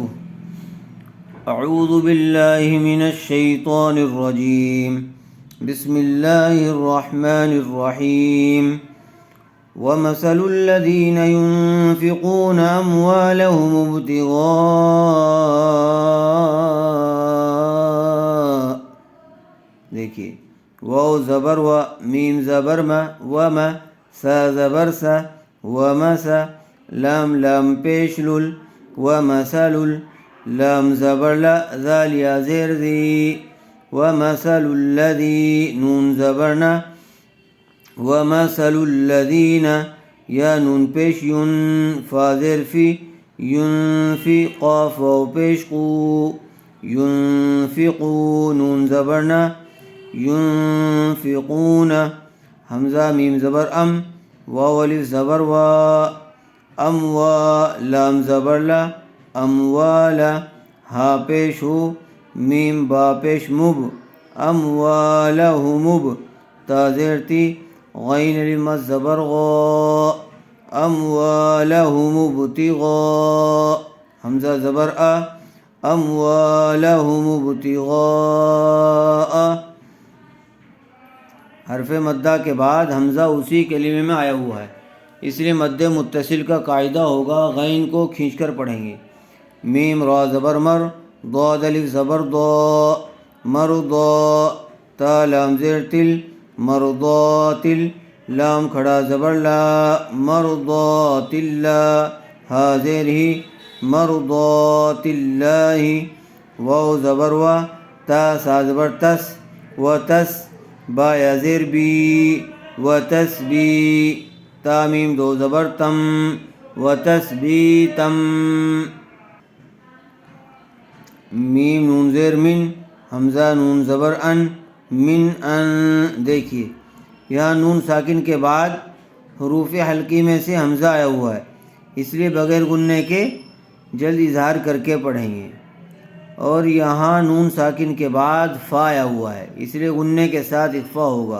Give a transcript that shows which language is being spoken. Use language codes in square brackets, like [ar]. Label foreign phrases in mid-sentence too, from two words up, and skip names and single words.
[ar] اعوذ باللہ من الشیطان الرجیم، بسم اللہ الرحمن الرحیم۔ ومثل الذین ينفقون اموالهم ابتغاء، [ur] دیکھیے واو زبر و، میم زبر ما، وما سا زبر سا، ومسا لام لام پیش لل، ومثل لام زبر لا، ذال یا زیر ذی، [ar] ومثل الذی [ur] نون زبرنا، [ar] ومثل الذین [ur] یا نون پیش ین، فا زیر فی، ینفی قاف و پیش قو، ینفقو نون زبرنا، ینفقون حمزہ میم زبر ام، واو الف زبر وا، اموا لام زبر لا، اموالا ہا پیش ہو، میم با پیش مب، اموالہمب تا زیر تی، غین الف مد زبر غا، [ar] اموالہم ابتغاء [ur] حمزہ زبر آ، [ar] اموالہم ابتغاء [ur] حرف مدہ کے بعد حمزہ اسی کلمے میں آیا ہوا ہے، اس لیے مد متصل کا قاعدہ ہوگا غین کو کھینچ کر پڑھیں گے۔ میم را زبر مر، ضاد الف زبر ضا، مرضا تا لام زیر تل، مرضات لام کھڑا زبر لا، [ar] مرضات اللہ [ur] ہا زیر ہی، [ar] مرضات اللہ [ur] واو زبر وا، تا سا زبر تس، و تس با یا زیر بی، و تسبی تا میم دو زبر تم، و تسبیتم میم نون زیر من، حمزہ نون زبر ان، [ar] من ان [ur] دیکھیے یہاں نون ساکن کے بعد حروف حلقی میں سے حمزہ آیا ہوا ہے، اس لیے بغیر غننے کے جلد اظہار کر کے پڑھیں گے، اور یہاں نون ساکن کے بعد فا آیا ہوا ہے، اس لیے غننے کے ساتھ اخفا ہوگا۔